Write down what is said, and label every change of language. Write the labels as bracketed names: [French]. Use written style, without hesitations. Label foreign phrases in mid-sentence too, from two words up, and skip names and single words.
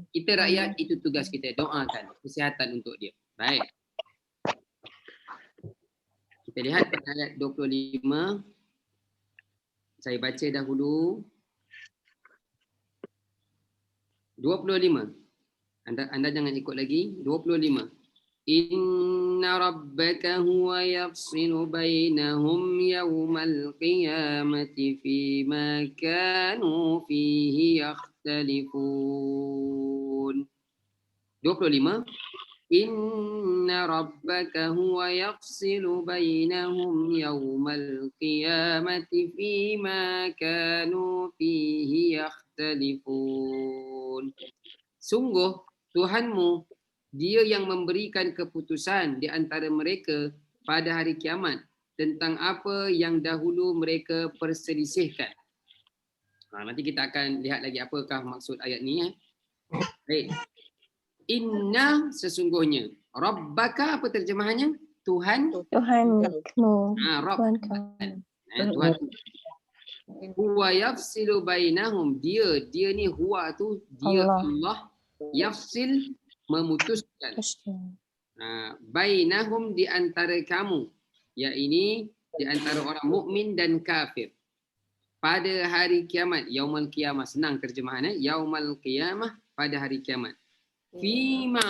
[Malay] Kita rakyat, itu tugas kita, doakan kesihatan untuk dia. Baik. Kita lihat pada ayat 25. Saya baca dahulu. 25. Anda jangan ikut lagi. 25. [Arabic] إن ربك هو يفصل بينهم يوم القيامة فيما كانوا فيه يختلفون. 25. إن ربك هو يفصل بينهم يوم القيامة فيما كانوا فيه يختلفون. [Malay] Sungguh Tuhanmu, Dia yang memberikan keputusan di antara mereka pada hari kiamat tentang apa yang dahulu mereka perselisihkan. Nanti kita akan lihat lagi apakah maksud ayat ni. Baik. Inna, sesungguhnya. Rabbaka, apa terjemahannya? Tuhan. Tuhanmu. Rabb. Tuhan. [Arabic] هو يفصل بينهم. [Malay] Dia ni huwa tu, dia Allah. Yafsil, memutuskan. Bainahum, di antara kamu. Iaitu di antara orang mukmin dan kafir. Pada hari kiamat. [Arabic] يوم القيامة. [Malay] Senang terjemahannya. [Arabic] يوم القيامة, [Malay] pada hari kiamat.